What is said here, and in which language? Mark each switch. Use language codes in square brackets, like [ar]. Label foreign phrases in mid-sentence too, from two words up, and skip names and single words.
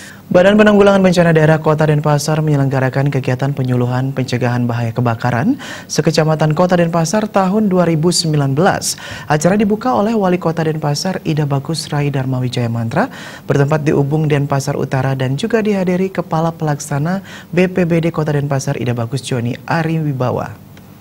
[id] Badan Penanggulangan Bencana Daerah Kota Denpasar menyelenggarakan kegiatan penyuluhan pencegahan bahaya kebakaran sekecamatan Kota Denpasar tahun 2019. Acara dibuka oleh Wali Kota Denpasar Ida Bagus Rai Darmawijaya Mantra bertempat di Ubung Denpasar Utara dan juga dihadiri Kepala Pelaksana BPBD Kota Denpasar Ida Bagus Joni Ari Wibawa.